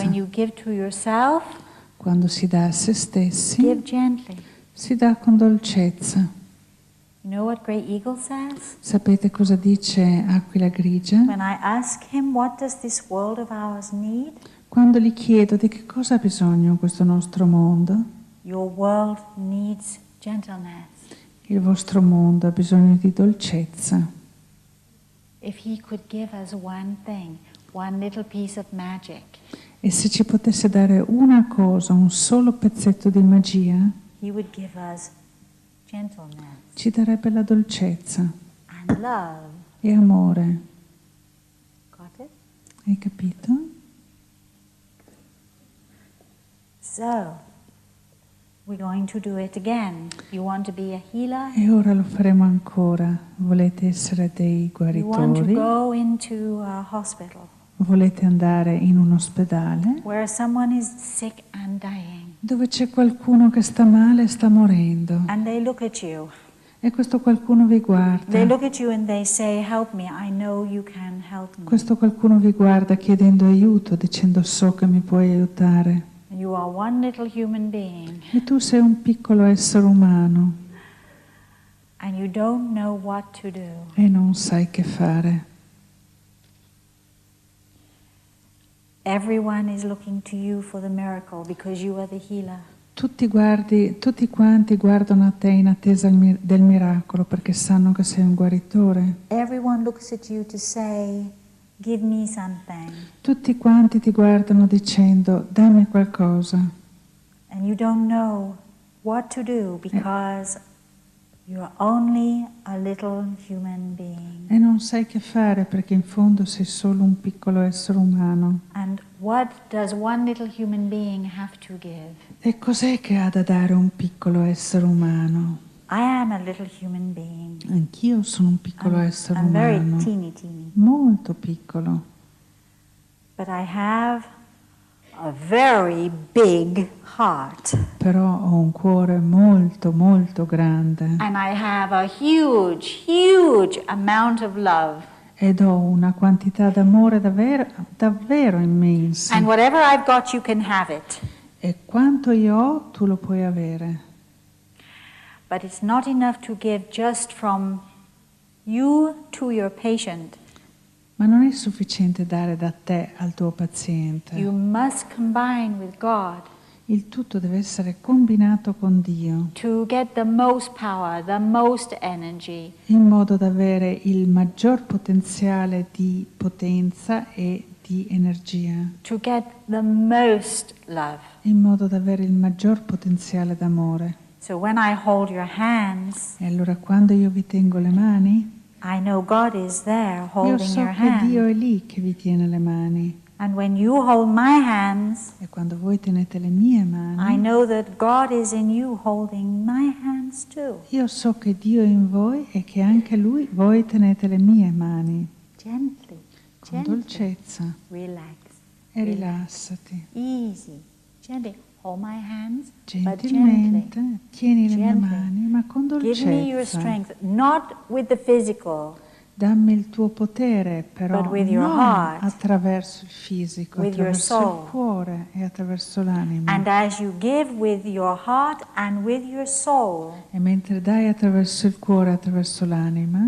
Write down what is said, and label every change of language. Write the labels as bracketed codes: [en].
[en] When you give to yourself, [it] Quando si dà a se stessi, [en] give gently. [it] si dà con dolcezza. [en] You know what Great Eagle says? [it] Sapete cosa dice Aquila Grigia? [en] When I ask him, what does this world of ours need? [it] Quando gli chiedo di che cosa ha bisogno questo nostro mondo, [en] Your world needs gentleness. [it] il vostro mondo ha bisogno di dolcezza. [en] If he could give us one thing, one little piece of magic, [it] E se ci potesse dare una cosa, un solo pezzetto di magia, [en] he would give us gentleness [it] ci darebbe la dolcezza [en] and love. [it] e amore. [en] Got it? [it] Hai capito? [en] So, we're going to do it again. You want to be a healer? [it] E ora lo faremo ancora. Volete essere dei [en] You want to [it] guaritori? [en] go into a hospital [it] Volete andare in un ospedale [en] where someone is sick and dying, [it] dove c'è qualcuno che sta male e sta morendo [en] and they look at you [it] e E questo qualcuno vi guarda. [en] look at you and they say, help me, I know you can help me. [it] Questo qualcuno vi guarda chiedendo aiuto, dicendo so che mi puoi aiutare. [en] And you are one little human being [it] E tu sei un piccolo essere umano [en] and you don't know what to do. [it] e non sai che fare. [en] Everyone is looking to you for the miracle because you are the healer. [it] Tutti quanti guardano a te in attesa del miracolo perché sanno che sei un guaritore. [en] Everyone looks at you to say, give me something. [it] Tutti quanti ti guardano dicendo dammi qualcosa. [en] And you don't know what to do because you're only a little human being. [it] E non sai che fare perché in fondo sei solo un piccolo essere umano. [en] And what does one little human being have to give? [it] E cos'è che ha da dare un piccolo essere umano? [en] I am a little human being. [it] Anch'io sono un piccolo essere [en] I'm very [it] umano, [en] teeny. [it] molto piccolo, [en] But I have a very big heart. [it] però ho un cuore molto, molto grande [en] And I have a huge amount of love. [it] ed ho una quantità d'amore davvero, davvero immensa. [en] And whatever I've got, you can have it. [it] E quanto io ho, tu lo puoi avere. [en] But it's not enough to give just from you to your patient. [it] Ma non è sufficiente dare da te al tuo paziente. [en] You must combine with God [it] Il tutto deve essere combinato con Dio, [en] to get the most power, the most energy, [it] in modo da avere il maggior potenziale di potenza e di energia, [en] to get the most love. [it] in modo da avere il maggior potenziale d'amore. [en] So when I hold your hands, [it] E allora quando io vi tengo le mani, [en] I know God is there [it] io [en] holding [it] so [en] your [it] che Dio [en] hand. [it] è lì che vi tiene le mani. [en] And when you hold my hands, [it] E quando voi tenete le mie [en] I [it] mani, [en] know that God is in you holding my hands too. [it] io so che Dio è in voi e che anche voi tenete le mie mani, [en] Gently, [it] con [en] gently, [it] dolcezza, [en] relax, [it] e rilassati. [en] easy, gently. Hold my hands, but gently. [it] Gentilmente tieni le mie [en] Gently. [it] mani, ma con [en] Give me your [it] dolcezza. [en] strength, not with the physical, [it] Dammi il tuo potere, però [en] But with your [it] non [en] heart, [it] attraverso il fisico, [en] with your [it] attraverso [en] soul. [it] il cuore e attraverso l'anima. [en] and as you give with your heart and with your soul, [it] E mentre dai attraverso il cuore e attraverso l'anima,